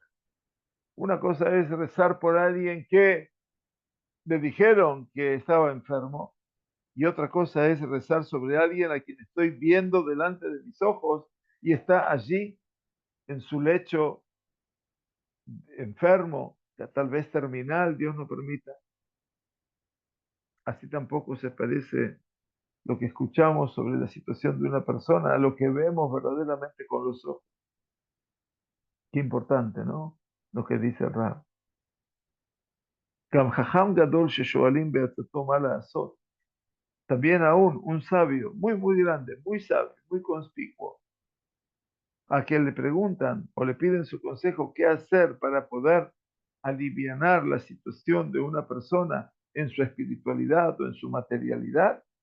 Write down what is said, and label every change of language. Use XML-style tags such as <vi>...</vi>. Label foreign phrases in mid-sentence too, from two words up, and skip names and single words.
<es>Una cosa es rezar por alguien que le dijeron que estaba enfermo, y otra cosa es rezar sobre alguien a quien estoy viendo delante de mis ojos y está allí en su lecho enfermo, tal vez terminal, Dios no permita. Así tampoco se parece lo que escuchamos sobre la situación de una persona a lo que vemos verdaderamente con los ojos. Qué importante, ¿no? Lo que dice el Rab.</es> <he>גם חכם גדול ששואלים בעצתו מה לעשות.</he> <es>También aún un sabio muy grande, muy sabio, muy conspicuo, a quien le preguntan o le piden su consejo qué hacer para poder alivianar la situación de una persona en su espiritualidad o en su materialidad,</es>